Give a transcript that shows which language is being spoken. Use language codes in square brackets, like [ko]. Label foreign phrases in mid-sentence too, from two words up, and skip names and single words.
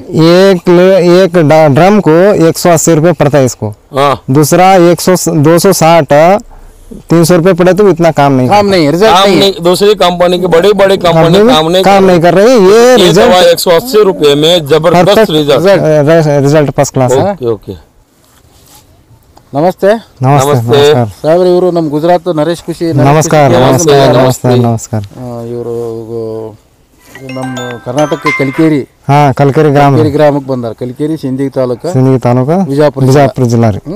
[hi] एक ड्रम को 180 रुपए पड़ता है इसको। दूसरा 260 300 रुपए पड़े तो इतना काम नहीं रिजल्ट नहीं। दूसरी कंपनी की बड़ी कंपनी काम नहीं कर रही। ये रिजल्ट 180 रुपए में जबरदस्त रिजल्ट [en] first class [hi] है। ओके [kn] ನಮಸ್ತೆ ನಮಸ್ತೆ ಸಾಹೇಬ್ರ, ಇವರು ನಮ್ಮ ಗುಜರಾತ್ ನರೇಶ್ ಖುಷಿ. ನಮಸ್ಕಾರ ನಮಸ್ಕಾರ. ಇವರು ನಮ್ಮ ಕರ್ನಾಟಕ ಕಲಿಕೇರಿ ಗ್ರಾಮಕ್ಕೆ ಬಂದಾರ. ಕಲಿಕೇರಿ ಸಿಂದಗಿ ತಾಲೂಕು ವಿಜಾಪುರ ಜಿಲ್ಲಾ ರೀ.